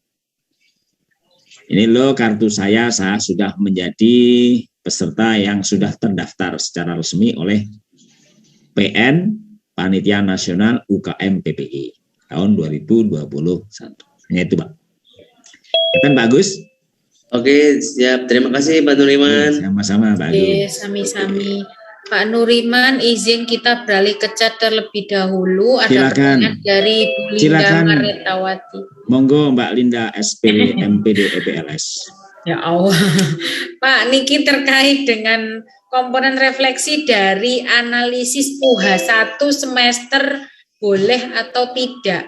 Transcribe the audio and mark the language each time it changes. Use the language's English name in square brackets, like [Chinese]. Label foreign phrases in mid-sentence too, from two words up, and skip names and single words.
[Indonesian] Ini loh kartu saya sudah menjadi peserta yang sudah terdaftar secara resmi oleh PN, Panitia Nasional UKM PPI. tahun 2021. Hanya itu, Pak. Kan bagus? Oke, siap. Terima kasih Pak Nuriman. Sama-sama, Pak Agung. Oke, sami-sami. Pak Nuriman, izin kita beralih ke chat terlebih dahulu. Ada Silakan. pertanyaan dari Bu Linda Silakan. Maretawati. Monggo Mbak Linda SP MPD EPLS. Ya Allah. Pak, niki terkait dengan komponen refleksi dari analisis UH 1 semester boleh atau tidak.